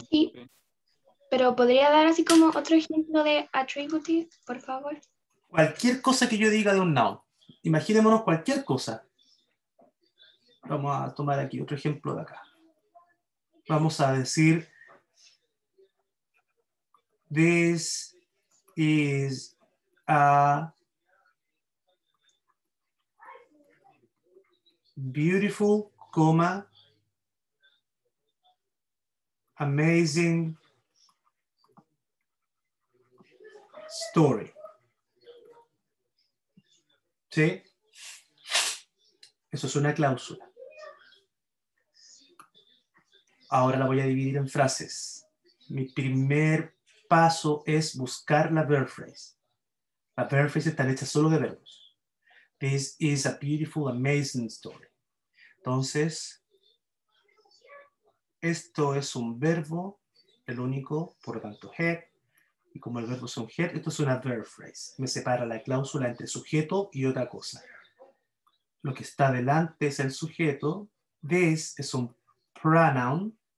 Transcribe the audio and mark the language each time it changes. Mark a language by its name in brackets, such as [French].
[Spanish] Sí. Pero ¿podría dar así como otro ejemplo de attributive, por favor? Cualquier cosa que yo diga de un noun. Imaginémonos cualquier cosa. Vamos a tomar aquí otro ejemplo de acá. Vamos a decir, [English] this is a beautiful, amazing story. [Spanish] ¿Sí? Eso es una cláusula. Ahora la voy a dividir en frases. Mi primer paso es buscar la verb phrase. Las verb phrases están hechas solo de verbos. [English] This is a beautiful, amazing story. [Spanish] Entonces, esto es un verbo, el único, por lo tanto, head. Y como el verbo es un head, esto es una verb phrase. Me separa la cláusula entre sujeto y otra cosa. Lo que está delante es el sujeto. This es un pronoun.